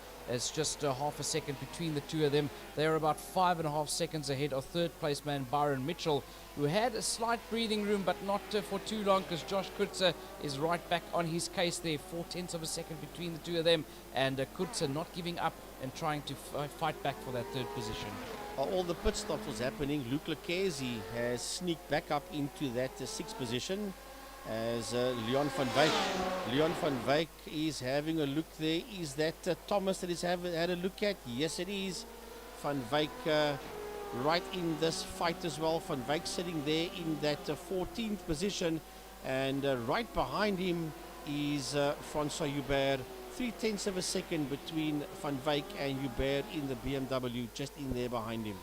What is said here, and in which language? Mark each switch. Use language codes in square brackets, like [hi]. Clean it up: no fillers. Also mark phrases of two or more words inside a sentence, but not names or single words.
[en] There's just half a second between the two of them. They are about 5.5 seconds ahead of third place man Byron Mitchell, who had a slight breathing room, but not for too long, because Josh Kutzer is right back on his case there. 0.4 of a second between the two of them, and Kutzer not giving up and trying to fight back for that third position. While all the pit stops was happening, Luke Lucchesi has sneaked back up into that 6th position as Leon van Wyk. Leon van Wyk is having a look there. Is that Thomas that he's had a look at? Yes, it is. Van Wyk right in this fight as well. Van Wyk sitting there in that 14th position, and right behind him is Francois Hubert. 0.3 of a second between Van Wyk and Hubert in the BMW, just in there behind him.